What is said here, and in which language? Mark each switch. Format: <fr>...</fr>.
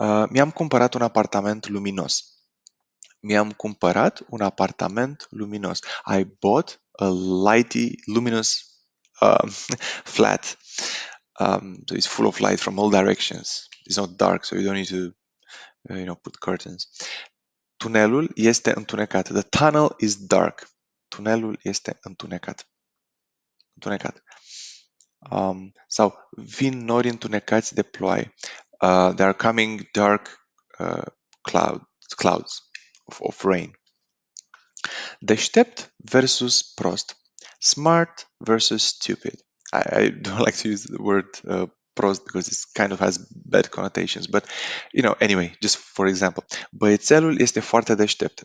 <ro>Mi-am cumpărat un apartament luminos. Mi-am cumpărat un apartament luminos.</ro> <en>I bought a lighty, luminous flat. So it's full of light from all directions. It's not dark, so you don't need to, put curtains.</en> <ro>Tunelul este întunecat.</ro> <en>The tunnel is dark.</en> <ro>Tunelul este întunecat. Sau vin nori întunecați de ploaie.</ro> <en>There are coming dark clouds of rain. Deștept versus prost. Smart versus stupid. I don't like to use the word prost because it kind of has bad connotations, but anyway, just for example,</en> <ro>băiețelul este foarte deștept.</ro>